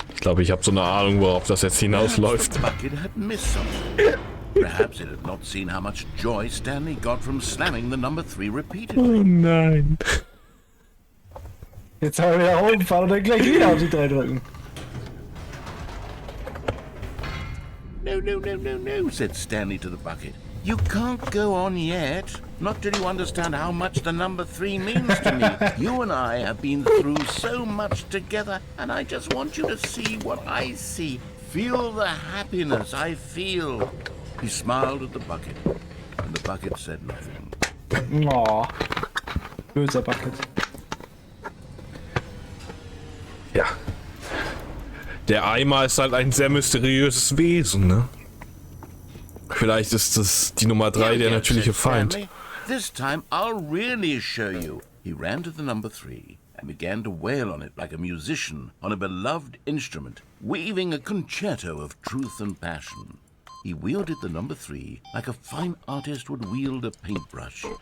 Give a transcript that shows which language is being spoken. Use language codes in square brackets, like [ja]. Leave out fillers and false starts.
[de] Ich glaube, ich habe so eine Ahnung, worauf das jetzt hinausläuft. [en] The bucket had missed something. Perhaps it had not seen how much joy Stanley got from slamming the number 3 repeatedly. [de] Oh nein. Jetzt haben wir wieder rumfahren und dann gleich wieder auf die 3 drücken. [en] No, no, no, no, no, said Stanley to the bucket. You can't go on yet. Not till you understand how much the number 3 means to me. You and I have been through so much together, and I just want you to see what I see. Feel the happiness I feel. He smiled at the bucket, and the bucket said nothing. [de] Oh. Böser Bucket. Ja. Der Eimer ist halt ein sehr mysteriöses Wesen, ne? Vielleicht ist das die Nummer 3, der natürliche Feind. [en] Stanley. This time I'll really show you. He ran to the number 3 and began to wail on it like a musician on a beloved instrument, weaving a concerto of truth and passion. He wielded the number 3 like a fine artist would wield a paintbrush.